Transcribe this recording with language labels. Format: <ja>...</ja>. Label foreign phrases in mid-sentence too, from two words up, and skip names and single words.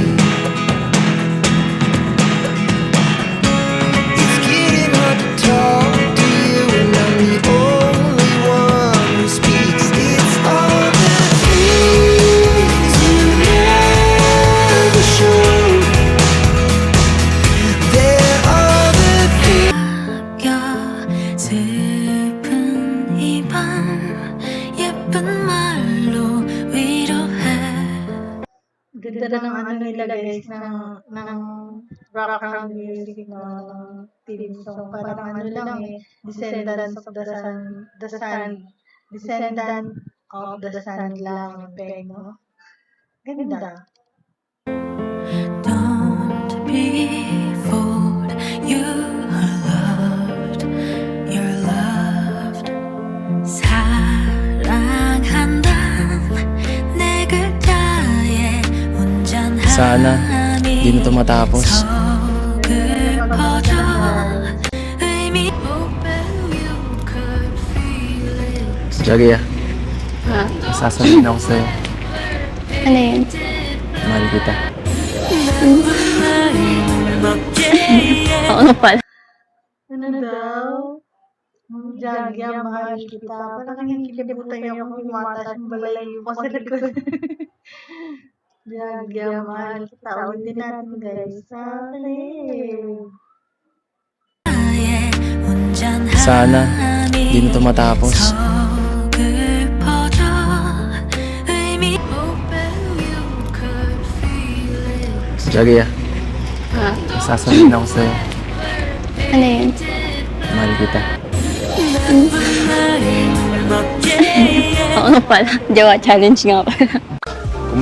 <en>It's getting hard to talk to you, and I'm the only one who speaks. It's all the things you never show. There are the things.</en> <ko>슬픈 이 밤 예쁜 말로 위로해.</ko> <tl>Ganda ng ano nila guys, ng</tl> <en>background music</en> <tl>ng</tl> <en>theme song.</en> <tl>Parang ano lang eh, Descendants of the Sun, Descendant of the Sun lang yung peg, no? Ganda.</tl> <en>Don't be fooled, you are loved, you're loved.</en> <ko>사랑한다 내 글자에 온전한</ko> <tl>Sana di na ito matapos.</tl> <ko>서글퍼져 의미</ko> <en>you could feel it.</en> <tl>Jaggy, sasabihin ako sa'yo. Ano yun? Mahal kita. Oo nga pala. Ano daw? Jagya, mahal kita. Parang kinikibutan niya kung umata siyang balayo pa sa likod. Jagya, mahal kita. Ulitin natin guys. Sana di na ito matapos. 서글퍼져 의미 Jaggy, sasabihin ako sa'yo. Ano yun? Mahal kita. Oo nga pala. Jowa challenge nga pala.</tl>